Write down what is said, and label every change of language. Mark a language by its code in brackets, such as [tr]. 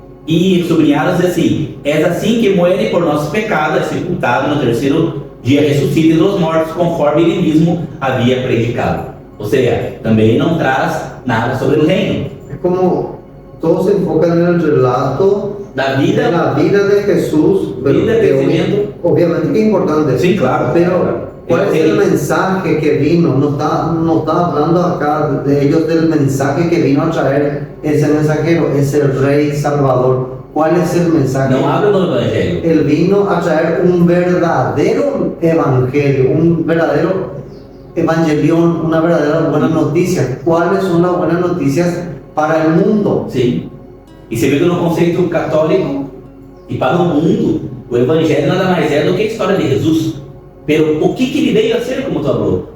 [pt] E sublinhadas assim: é assim que [es] muere [pt] por nossos pecados, sepultado no terceiro dia, ressuscita dos mortos, conforme ele mesmo havia predicado. Ou seja, também não traz nada sobre o reino. É como todos se enfocam no relato da vida, [es] de Jesús, vida, crecimiento. [pt] Obviamente que é importante. Sim, claro. [es] Pero ¿cuál es el mensaje que vino? No está hablando acá de ellos del mensaje que vino a traer ese mensajero, es el Rey Salvador. ¿Cuál es el mensaje? No habla del Evangelio. Él vino a traer un verdadero evangelio, un verdadero evangelión, una verdadera buena noticia. ¿Cuáles son las buenas noticias para el mundo? [pt] Sim. E você vê que no conceito católico e para o mundo, o Evangelho nada mais é do que a história de Jesus. [es] Pero [pt] o que ele veio a ser, como tu falou?